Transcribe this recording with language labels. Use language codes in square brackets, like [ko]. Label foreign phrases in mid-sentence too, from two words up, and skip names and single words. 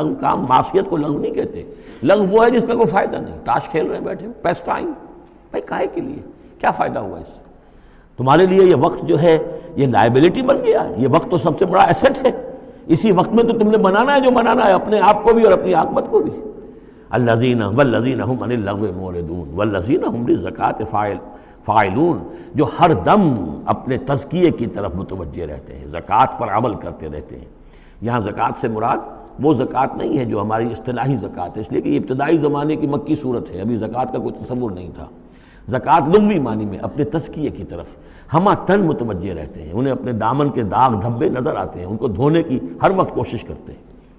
[ur] لغو کام، معصیت کو لغو نہیں کہتے، لغو وہ ہے جس کا کوئی فائدہ نہیں، تاش کھیل رہے ہیں بیٹھے، [en] pass time, [ur] بھائی کاہے کے لیے، کیا فائدہ ہوا اس سے؟ تمہارے لیے یہ وقت جو ہے یہ لائبلٹی بن گیا ہے، یہ وقت تو سب سے بڑا ایسٹ ہے، اسی وقت میں تو تم نے منانا ہے جو منانا ہے، اپنے آپ کو بھی اور اپنی عاقبت کو بھی۔ [ar] الذین والذین هم عن اللغو معرضون والذین هم للزکاة فاعلون، [ur] جو ہر دم اپنے تزکیے کی طرف متوجہ رہتے ہیں، زکوٰۃ پر عمل کرتے رہتے ہیں۔ یہاں زکوٰۃ سے مراد وہ زکوٰۃ نہیں ہے جو ہماری اصطلاحی زکوٰۃ ہے، اس لیے کہ یہ ابتدائی زمانے کی مکی صورت ہے، ابھی زکوٰۃ کا کوئی تصور نہیں تھا۔ زکوٰۃ لغوی معنی میں اپنے تزکیے کی طرف ہمہ تن متوجہ رہتے ہیں، انہیں اپنے دامن کے داغ دھبے نظر آتے ہیں، ان کو دھونے کی ہر وقت کوشش کرتے ہیں۔